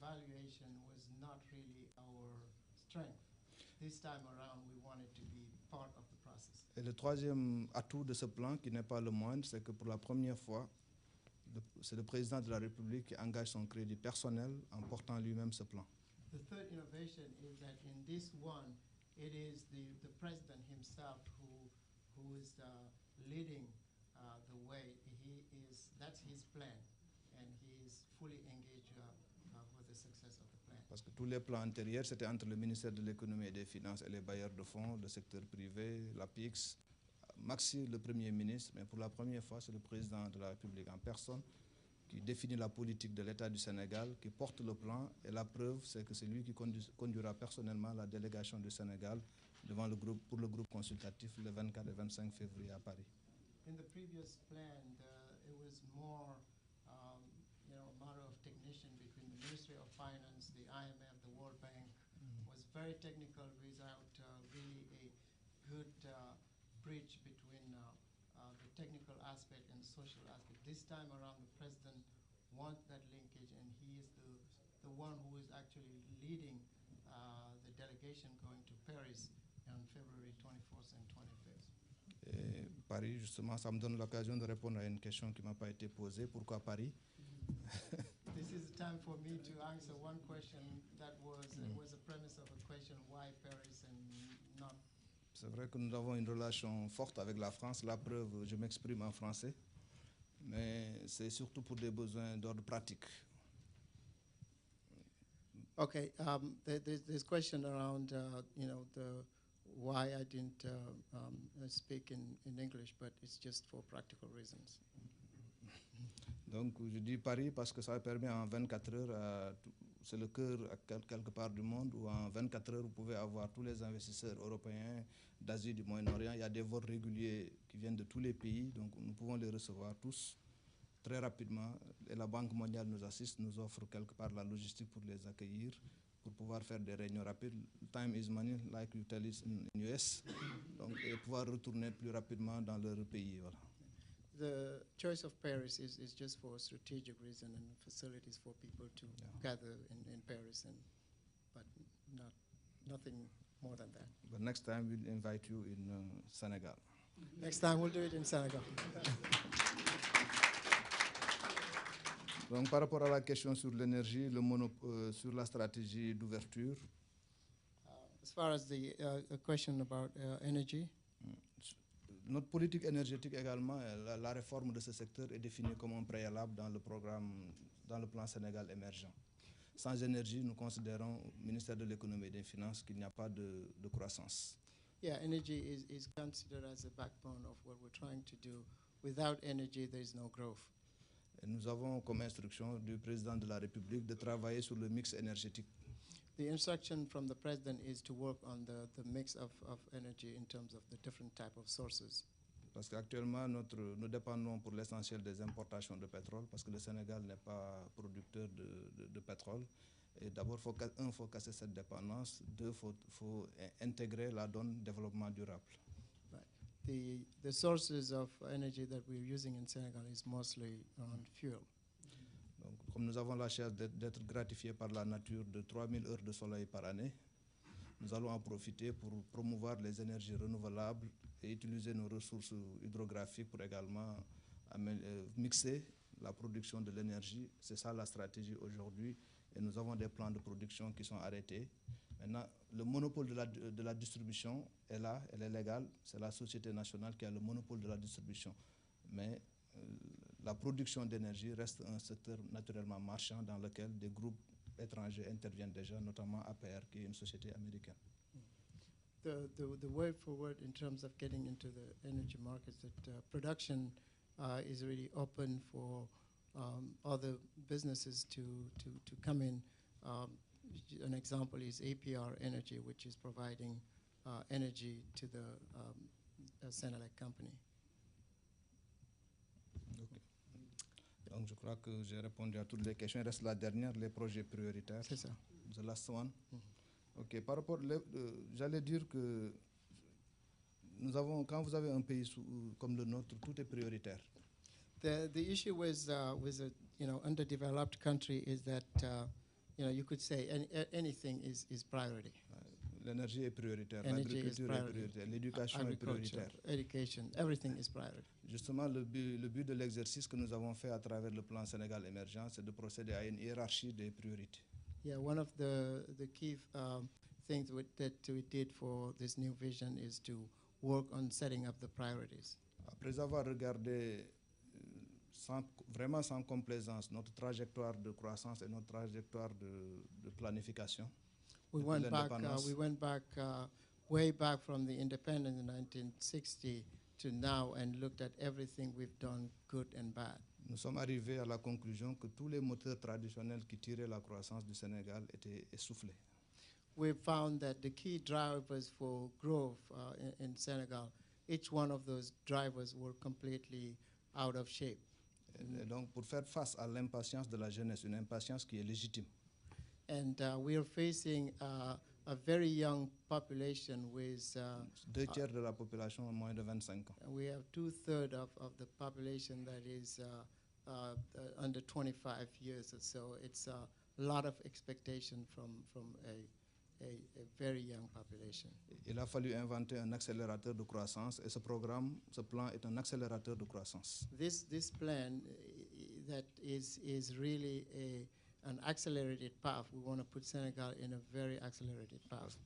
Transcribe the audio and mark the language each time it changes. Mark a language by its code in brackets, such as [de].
[en] evaluation was not really our strength. This time around, we wanted to be part of the process. [fr] Et le troisième atout de ce plan, qui n'est pas le moindre, c'est que pour la première fois, c'est le président de la République qui engage son crédit personnel en portant lui-même ce plan. [en] The third innovation is that in this one, it is the president himself who is leading the way. That's his plan, and he is fully engaged with the success of the plan. [fr] Parce que tous les plans antérieurs, c'était entre le ministère de l'économie et des finances et les bailleurs de fonds, le secteur privé, la PIX, maxi le Premier ministre, mais pour la première fois, c'est le président de la République en personne qui définit la politique de l'État du Sénégal, qui porte le plan, et la preuve, c'est que c'est lui qui conduira personnellement la délégation du Sénégal devant le groupe, pour le groupe consultatif le 24 et 25 février à Paris. [en] In the previous plan, it was more, a matter of technician between the Ministry of Finance, the IMF, the World Bank. Was very technical without really a good bridge between the technical aspect and social aspect. This time around, the president wants that linkage, and he is the one who is actually leading the delegation going to Paris on February 24th and 25th. [fr] Et Paris, justement, ça me donne l'occasion de répondre à une question qui ne m'a pas été posée. Pourquoi Paris? [en] This is the time for me to answer one question that was a premise of a question: why Paris and not? [fr] C'est vrai que nous avons une relation forte avec la France. La preuve, je m'exprime en français, mais c'est surtout pour des besoins d'ordre pratique. [en] Okay, there's question around, the why I didn't speak in English, but it's just for practical reasons. [fr] Donc, je dis Paris parce que ça permet en 24 heures, c'est le cœur quelque part du monde, où en 24 heures, vous pouvez avoir tous les investisseurs européens, d'Asie, du Moyen-Orient. Il y a des vols réguliers qui viennent de tous les pays, donc nous pouvons les recevoir tous très rapidement. Et la Banque mondiale nous assiste, nous offre quelque part la logistique pour les accueillir, pour pouvoir faire des réunions rapides. [en] Time is money, like you tell it in US. [fr] Donc, et pouvoir retourner plus rapidement dans leur pays. Voilà. [en] The choice of Paris is just for a strategic reason and facilities for people to gather in Paris, but nothing more than that. But next time we'll invite you in Senegal. Next time we'll do it in Senegal. [fr] Donc par rapport à la question sur l'énergie, sur la stratégie d'ouverture. [en] As far as the question about energy. [fr] Notre politique énergétique également, la réforme de ce secteur est définie comme un préalable dans le plan Sénégal émergent. Sans énergie, nous considérons au ministère de l'économie et des finances qu'il n'y a pas de croissance. [en] Yeah, energy is considered as a backbone of what we're trying to do. Without energy, there is no growth. [fr] Et nous avons comme instruction du président de la République de travailler sur le mix énergétique. [en] The instruction from the president is to work on the mix of energy in terms of the different type of sources. [fr] Parce qu'actuellement, nous dépendons pour l'essentiel des importations de pétrole, parce que le Sénégal n'est pas producteur de pétrole. Et d'abord, il faut casser cette dépendance. Deux, il faut intégrer la donne développement durable. [en] Right. The sources of energy that we're using in Senegal is mostly on fuel. [fr] Donc, comme nous avons la chance d'être gratifiés par la nature de 3000 heures de soleil par année, nous allons en profiter pour promouvoir les énergies renouvelables et utiliser nos ressources hydrographiques pour également mixer la production de l'énergie. C'est ça la stratégie aujourd'hui, et nous avons des plans de production qui sont arrêtés. Maintenant, le monopole de la distribution est là, elle est légale. C'est la Société nationale qui a le monopole de la distribution. Mais la production d'énergie reste un secteur naturellement marchand dans lequel des groupes étrangers interviennent déjà, notamment APR, qui est une société américaine. [en] The way forward in terms of getting into the energy markets, that production is really open for other businesses to come in. An example is APR Energy, which is providing energy to the Senegal company. Okay. [fr] Donc je crois que j'ai répondu à toutes les questions. Il reste la dernière, les projets prioritaires. C'est ça. [en] The last one. Ok. [fr] Par rapport, j'allais dire que quand vous avez un pays comme le nôtre, tout est prioritaire. [en] The issue with a underdeveloped country is that you could say anything is priority. [fr] L'énergie est prioritaire, [en] Energy is [fr] l'agriculture est [en] priority. [fr] prioritaire, l'éducation est [en] Agriculture, [fr] prioritaire. [en] education, everything is priority. [fr] Justement, le but de l'exercice que nous avons fait à travers le plan Sénégal émergent, c'est de procéder à une hiérarchie des priorités. [en] Yeah, one of the key things that we did for this new vision is to work on setting up the priorities. [fr] Après avoir regardé vraiment sans complaisance notre trajectoire de croissance et notre trajectoire de planification, [en] We [fr] depuis [en] went back way back from the independence in 1960 to now and looked at everything we've done, good and bad. [fr] nous sommes arrivés à la conclusion que tous les moteurs traditionnels qui tiraient la croissance du Sénégal étaient essoufflés. [en] We found that the key drivers for growth in Senegal, each one of those drivers were completely out of shape. [fr] Et donc, pour faire face à l'impatience de la jeunesse, une impatience qui est légitime, [en] And we are facing a very young population with, [fr] 2/3 de la population ont moins de 25 ans. [en] we have 2/3 of the population that is under 25 years or so. It's a lot of expectation from a very young population. [fr] Il a fallu inventer un accélérateur de croissance et ce plan est un accélérateur de croissance. [en] This plan that is really an accelerated path. We want to put Senegal in a very accelerated path.